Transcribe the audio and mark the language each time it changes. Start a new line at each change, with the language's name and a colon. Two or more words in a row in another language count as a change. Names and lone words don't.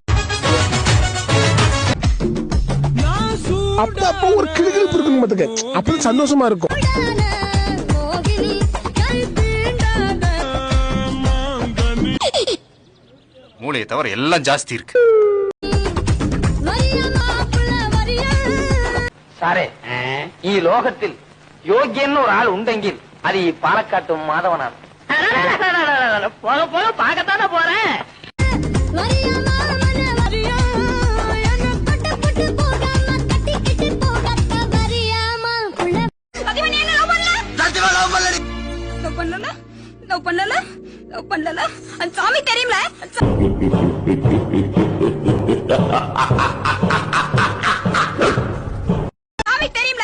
Tamil: அப்ப ஒரு கிளுகிழப்பு இருக்கணும் பாத்துக்க, அப்ப சந்தோஷமா இருக்கும். மூளையை தவிர எல்லாம் ஜாஸ்தி இருக்கு. சாரே,
Malayalam: ഈ ലോകത്തിൽ യോഗ്യൻ ഒരു ആൾ ഉണ്ടെങ്കിൽ അത് ഈ പാലക്കാട്ട് മാധവനാണ്.
Tamil: போக போக பாக்கத்தானே போறேன். சாமி தெரியும்ல. சாமி தெரியும்ல.